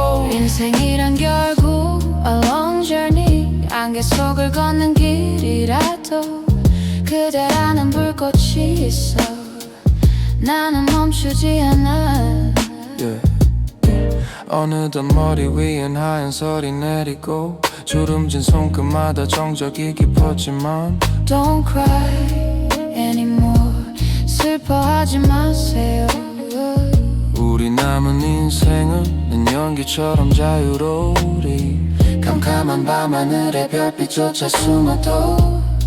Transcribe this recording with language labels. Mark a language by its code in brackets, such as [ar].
[ko] 인생이란 결국 [en] a long journey [ko] 안개 속을 걷는 길이라도 그대라는 불꽃이 있어 나는 멈추지 않아. 어느덧 머리 위엔 하얀 설이 내리고 주름진 손끝마다 정적이 깊었지만 [en] Don't cry anymore [ko] 슬퍼하지 마세요. 우리 남은 인생은 연기처럼 자유로우리 캄캄한 밤하늘에 별빛조차 숨어도